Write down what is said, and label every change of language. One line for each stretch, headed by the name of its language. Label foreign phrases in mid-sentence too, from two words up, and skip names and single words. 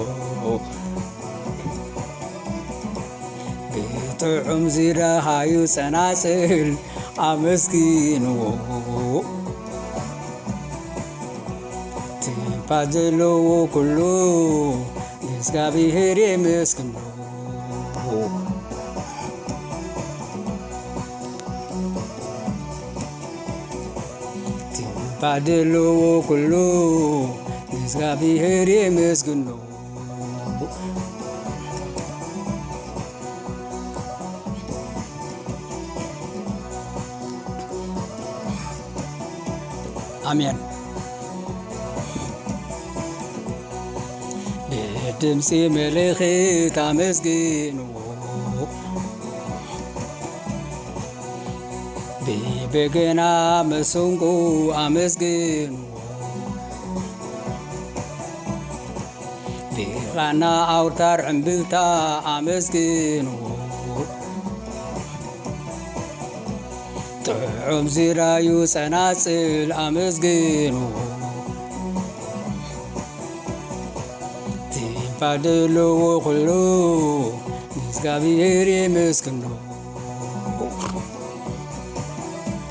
Tigrinya: ብጥዑም ዝረሃዩ ጸናጽል አመስግኑ ትንፋስ ዘለዎ ኩሉ ንእግዚአብሔር የመስግኑ ትንፋስ ዘለዎ ኩሉ ንእግዚአብሔር የመስግኑ አሜን።
Amharic: በድምፅ መለከት አመስግኑ በበገና መሰንቆ አመስግኑ በዋና አውታር ዕምብልታ አመስግኑ
Tigrinya: ጥዑም ዝራዩ ጸናጽል አመስግኑ ትንፋስ ዘለዎ ኩሉ ንእግዚአብሔር የመስግኑ